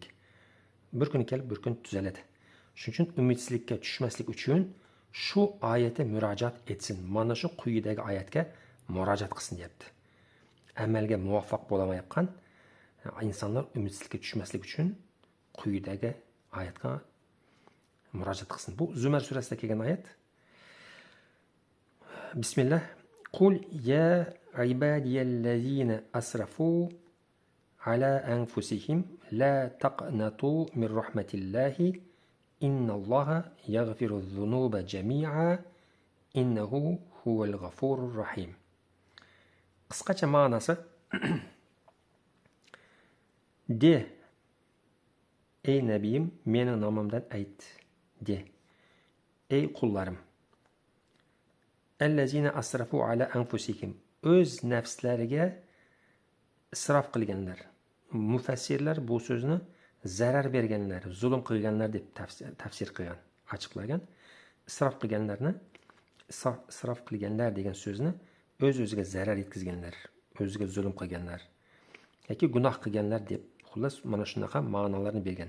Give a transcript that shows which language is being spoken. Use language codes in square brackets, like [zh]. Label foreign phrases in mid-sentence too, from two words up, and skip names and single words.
[uz] Bir kun kelib, bir kun tuzaladi. Shuning uchun umitsizlikka tushmaslik uchun shu oyatga murojaat etsin. Mana shu quyidagi oyatga murojaat qilsin deyapti. Amalga muvaffaq bo'lamayotgan insonlar umitsizlikka tushmaslik uchun quyidagi oyatga murojaat qilsin. Bu Zumar surasida kelgan oyat. Bismillah. [ar] قل يا عبادي الذين أسرفوا على أنفسهم لا تقنطوا من رحمة الله إن الله يغفر الذنوب جميعا إنه هو الغفور الرحيم. [uz] Qisqacha ma'nosi de, ey nabiyim, mening nomimdan ayt, de, ey qullarim, [ar] الذين أسرفوا على أنفسهم, [uz] o'z nafslariga isrof qilganlar. Mufassirlar bu so'zni zarar berganlar, zulm qilganlar deb tafsir qilgan, ochiqlagan. Isrof qilganlarni, isrof qilganlar degan so'zni o'z-o'ziga zarar yetkazganlar, o'ziga zulm qilganlar yoki gunoh qilganlar deb, xullas mana shunaqa ma'nolarni bergan.